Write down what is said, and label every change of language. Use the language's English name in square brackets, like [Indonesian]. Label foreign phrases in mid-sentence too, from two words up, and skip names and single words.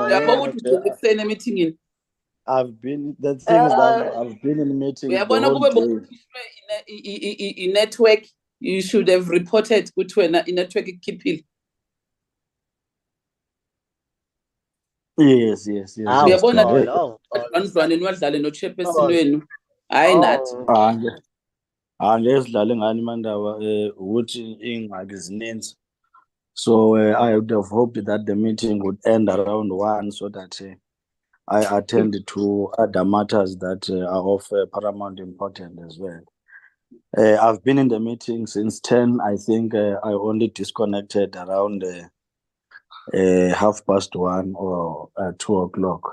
[English] We are about to the next meeting. I've been, the thing is that I've been in meetings the whole day. In network, you should have reported in network keeping. Yes. [Xhosa] Angesidlale ngani mandaba ukuthi ingxaki zininzi. [English] So I would have hoped that the meeting would end around 1 so that I attend to other matters that are of paramount importance as well. I've been in the meeting since 10. I think I only disconnected around 1:30 or 2 o'clock.